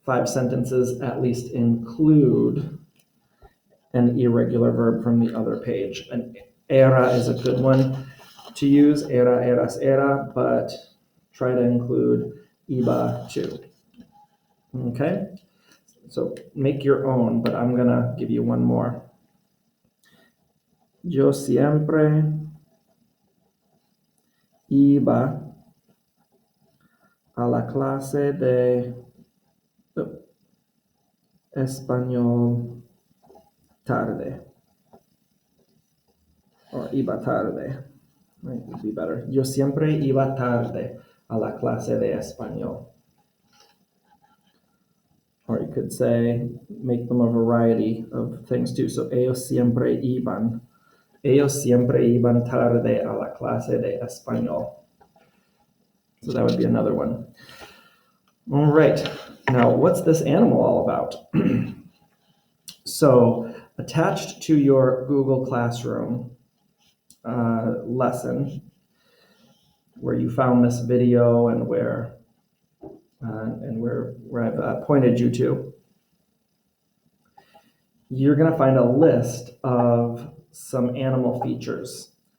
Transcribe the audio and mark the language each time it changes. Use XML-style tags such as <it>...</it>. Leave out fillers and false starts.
<en>5 sentences at least include an irregular verb from the other page. An era is a good one to use, era, eras, era, but try to include iba too. Okay? So make your own, but I'm going to give you one more.</en> <es>Yo siempre iba a la clase de español tarde.</es> <en>Or</en> <es>iba tarde.</es> <en>Right, would be better.</en> <es>Yo siempre iba tarde a la clase de español.</es> <en>Or you could say, make them a variety of things too. So</en> <es>ellos siempre iban tarde a la clase de español.</es> <en>So that would be another one. All right. Now, what's this animal all about? So, attached to your Google Classroom lesson, where you found this video and where I've pointed you to, you're going to find a list of some animal features.</en>